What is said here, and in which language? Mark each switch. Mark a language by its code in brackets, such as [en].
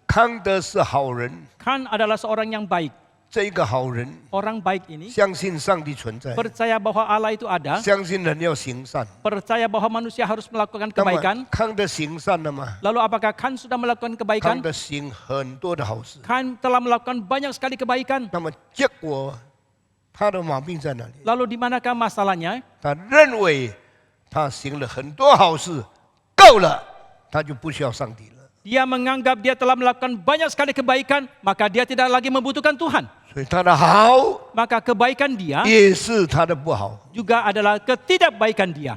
[zh] 康德是好人， [id] Khan adalah seorang yang baik. [zh] 这一个好人 [id] Orang baik ini [zh] 相信上帝存在， [id] percaya bahwa Allah itu ada, [zh] 相信人要行善。 [id] percaya bahwa manusia harus melakukan [zh] 那么 [id] kebaikan. [zh] 康德行善了吗？ [id] Lalu apakah Khan sudah melakukan [zh] 康 [id] kebaikan? [zh] 德行很多的好事， [id] Khan telah melakukan banyak sekali kebaikan. [zh] 那么结果他的毛病在哪里？ [id] Lalu di manakah masalahnya? [zh] 他认为他行了很多好事，够了，他就不需要上帝了。 [id] Dia menganggap dia telah melakukan banyak sekali kebaikan, maka dia tidak lagi membutuhkan Tuhan. [zh] 所以他的好 [id] Maka kebaikan dia [zh] 也是他的不好。 [id] juga adalah ketidakbaikan dia.